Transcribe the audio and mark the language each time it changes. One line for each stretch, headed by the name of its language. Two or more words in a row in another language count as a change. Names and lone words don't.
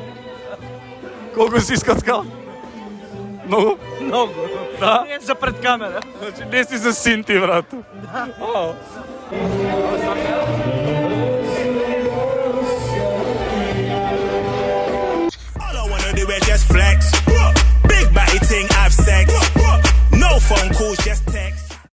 Macedonian: Колку си искоцкал? Многу? Многу. Да? Не за пред камера. Значи не си за син ти, брато. Да. О.
English: anywhere, just flex. Big body thing, have sex. No phone calls, just text.